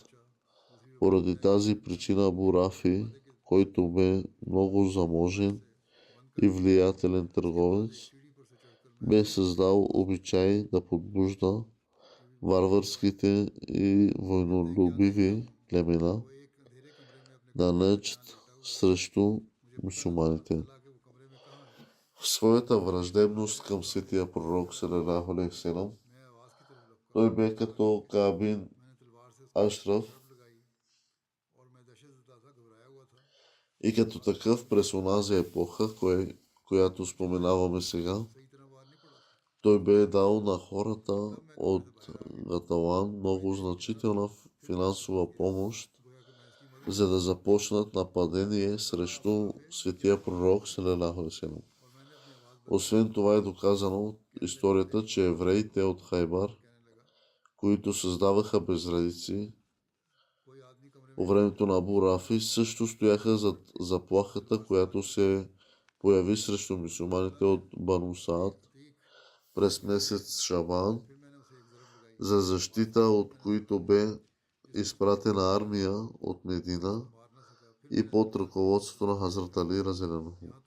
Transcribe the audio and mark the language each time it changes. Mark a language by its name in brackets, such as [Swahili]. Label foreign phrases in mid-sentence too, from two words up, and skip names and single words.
[Bulgarian] Поради тази причина Абу Рафи, който бе много заможен и влиятелен търговец, бе създал обичай да подбужда варварските и войнолюбиви племена на Наджд срещу мюсюлманите. В своята враждебност към светия пророк [Arabic] صلى الله عليه وسلم, [Bulgarian] той бе като Кааб бин Ашраф и като такъв през онази епоха, която споменаваме сега, той бе дал на хората от Гатаван много значителна финансова помощ, за да започнат нападение срещу светия пророк [Arabic] صلى الله عليه وسلم. [Bulgarian] Освен това е доказано от историята, че евреите от Хайбар, които създаваха безредици по времето на Абу Рафи, също стояха зад заплахата, която се появи срещу мюсюлманите от Бану Саад през месец Шабан, за защита от които бе изпратена армия от Медина и под ръководството на Хазрат Али разделено.